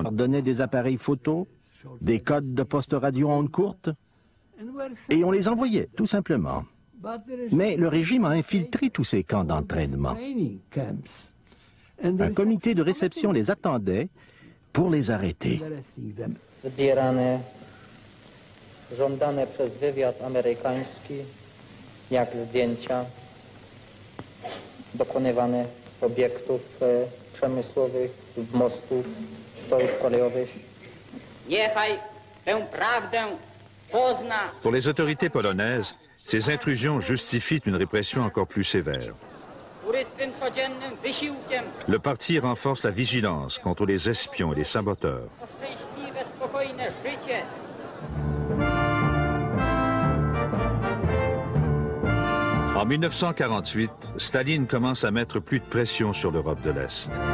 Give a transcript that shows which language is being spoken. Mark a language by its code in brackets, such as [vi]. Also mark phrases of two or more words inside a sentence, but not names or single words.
[fr] On leur donnait des appareils photo, des codes de poste radio en ondes courtes, et on les envoyait, tout simplement. Mais le régime a infiltré tous ces camps d'entraînement. Un comité de réception les attendait pour les arrêter. [pl] Jak zdjęcia dokonywane obiektów przemysłowych, mostów, torów kolejowych. Niechaj tę prawdę pozna. [fr] Pour les autorités polonaises, ces intrusions justifient une répression encore plus sévère. Le parti renforce la vigilance contre les espions et les saboteurs. En 1948, Staline commence à mettre plus de pression sur l'Europe de l'Est.